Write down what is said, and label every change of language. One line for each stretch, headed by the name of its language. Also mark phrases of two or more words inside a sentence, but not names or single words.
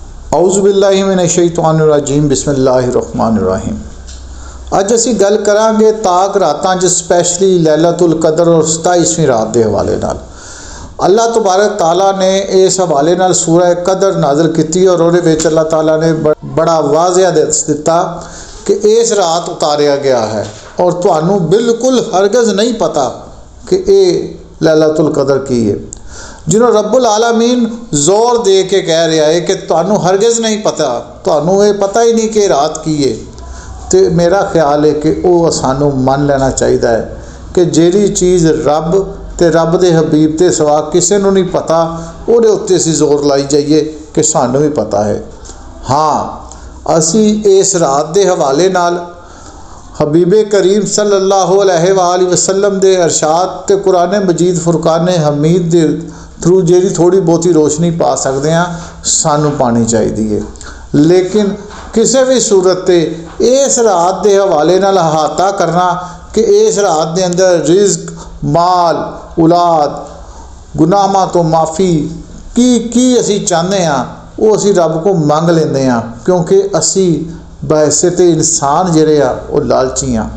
Arabic: أعوذ بالله من الشيطان الرجيم بسم الله الرحمن الرحيم.
Punjabi: ਅੱਜ ਅਸੀ ਗੱਲ ਕਰਾਂਗੇ ਤਾਕ ਰਾਤਾਂ ਚ ਸਪੈਸ਼ਲੀ ਲੈਲਤੁਲ ਕਦਰ ਔਰ 27ਵੀਂ ਰਾਤ ਕੇ ਹਵਾਲੇ ਨਾਲ।
Arabic: الله تبارك تعالى
Punjabi: ਨੇ ਇਸ ਹਵਾਲੇ ਨਾਲ ਸੂਰਹ ਕਦਰ ਨਾਜ਼ਿਲ ਕੀ ਔਰ ਉਹਦੇ ਵਿਚ ਅੱਲਾਹ ਤਾਲਾ ਨੇ ਬੜਾ ਵਾਜ਼ਿਆ ਦੱਸ ਦਿੱਤਾ ਕਿ ਇਸ ਰਾਤ ਉਤਾਰਿਆ ਗਿਆ ਹੈ ਔਰ ਤੁਹਾਨੂ ਬਿਲਕੁਲ ਹਰਗਿਜ਼ ਨਹੀਂ ਪਤਾ ਕਿ ਯੇ ਲੈਲਤੁਲ ਕਦਰ ਕੀ ਹੈ, ਜਿਨ੍ਹਾਂ ਨੇ
Arabic: رب العالمين
Punjabi: ਜ਼ੋਰ ਦੇ ਕੇ ਕਹਿ ਰਿਹਾ ਹੈ ਕਿ ਤੁਹਾਨੂ ਹਰਗਿਜ਼ ਨਹੀਂ ਪਤਾ, ਤੁਹਾਨੂ ਯੇ ਪਤਾ ਹੀ ਨਹੀਂ ਕਿ ਰਾਤ ਕੀ ਹੈ। ਤੋ ਮੇਰਾ ਖ਼ਿਆਲ ਹੈ ਕਿ ਵਹ ਸਾਨੂ ਮੰਨ ਲੈਣਾ ਚਾਹੀਦਾ ਹੈ ਕਿ ਜਿਹੜੀ ਚੀਜ਼ ਰੱਬ ਤੇ ਰੱਬ ਦੇ ਹਬੀਬ ਤੇ ਸਿਵਾ ਕਿਸੀ ਨੂ ਨਹੀਂ ਪਤਾ ਉਹਦੇ ਉੱਤੇ ਅਸੀਂ ਜ਼ੋਰ ਲਾਈ ਜਾਈਏ ਕਿ ਸਾਨੂ ਭੀ ਪਤਾ ਹੈ। ਹਾਂ, ਅਸੀ ਇਸ ਰਾਤ ਕੇ ਹਵਾਲੇ ਨਾਲ ਹਬੀਬੇ ਕਰੀਮ
Arabic: صلى الله عليه وسلم
Punjabi: ਦੇ ਇਰਸ਼ਾਦ ਤੇ ਕੁਰਾਨ ਮਜੀਦ ਫ਼ੁਰਕਾਨ ਹਮੀਦ ਦੇ ਥ੍ਰੂ ਜਿਹੜੀ ਥੋੜ੍ਹੀ ਬਹੁਤੀ ਰੋਸ਼ਨੀ ਪਾ ਸਕਤੇ ਹੈਂ ਸਾਨੂ ਪਾਣੀ ਚਾਹੀਦਾ, ਲੇਕਿਨ ਕਿਸੀ ਭੀ ਸੂਰਤ ਤੇ ਇਸ ਰਾਤ ਕੇ ਹਵਾਲੇ ਨਾਲ ਅਹਾਤਾ ਕਰਨਾ ਕਿ ਇਸ ਰਾਤ ਕੇ ਅੰਦਰ ਰਿਜ਼ਕ, ਮਾਲ, ਔਲਾਦ, ਗੁਨਾਹਾਂ ਤੋ ਮਾਫ਼ੀ ਕੀ ਅਸੀ ਚਾਹਤੇ ਹੈਂ ਵੋ ਅਸੀ ਰੱਬ ਕੋ ਮੰਗ ਲੈਂਦੇ ਹੈਂ, ਕਿਉਂਕਿ ਅਸੀ ਬਹੈਸੀਅਤ ਇਨਸਾਨ ਜਿਹੜੇ ਆ ਵੋ ਲਾਲਚੀ ਹਾਂ।